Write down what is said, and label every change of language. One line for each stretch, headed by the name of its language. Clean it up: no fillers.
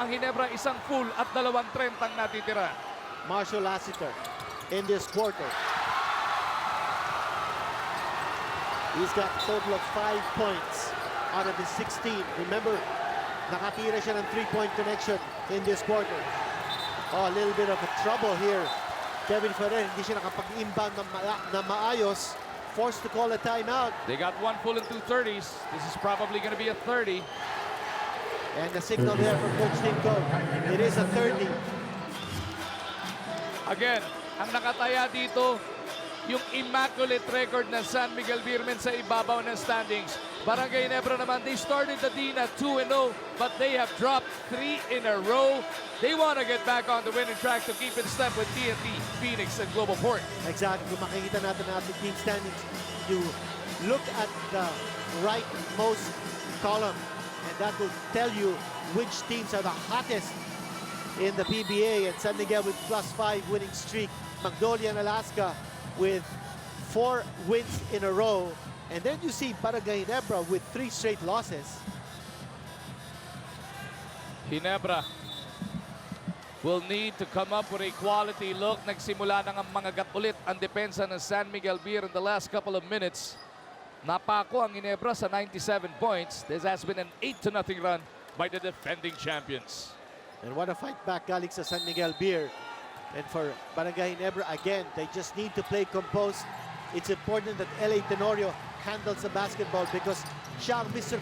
Filipino: Ang Ginebra isang full at 2:30 ang natitira.
English: Marshall Lassiter in this quarter. He's got a total of 5 points out of his 16. Remember,
Filipino: nakatira siya ng
English: 3-point connection in this quarter. Oh, a little bit of a trouble here. Kevin Ferrer,
Filipino: hindi siya nakapag-inbound na maayos.
English: Forced to call a timeout. They got 1 full and 2 30s. This is probably going to be a 30. And the signal there from Coach Tim Cone. It is a 30.
Filipino: Again, ang nakataya dito, yung immaculate record ng San Miguel Beermen sa ibabaw ng standings.
English: Barangay Ginebra naman, they started the Dean at 2-0, but they have dropped 3 in a row. They want to get back on the winning track to keep in step with TNT, Phoenix, and Global Port. Exactly.
Filipino: Kung makikita natin ang ating
English: team standings, you look at the rightmost column, and that will tell you which teams are the hottest in the PBA. And San Miguel with +5 winning streak. Magnolia and Alaska with 4 wins in a row. And then you see Barangay Ginebra with 3 straight losses. Ginebra will need to come up with a quality look.
Filipino: Nagsimula na ng mga gat ulit ang depensa ng San Miguel Beer
English: in the last couple of minutes.
Filipino: Napako ang Ginebra sa 97 points.
English: This has been an 8-0 run by the defending champions. And what a fight back
Filipino: galing sa
English: San Miguel Beer. And for Barangay Ginebra, again, they just need to play composed. It's important that LA Tenorio handles the basketball because
Filipino: siya ang
English: Mr.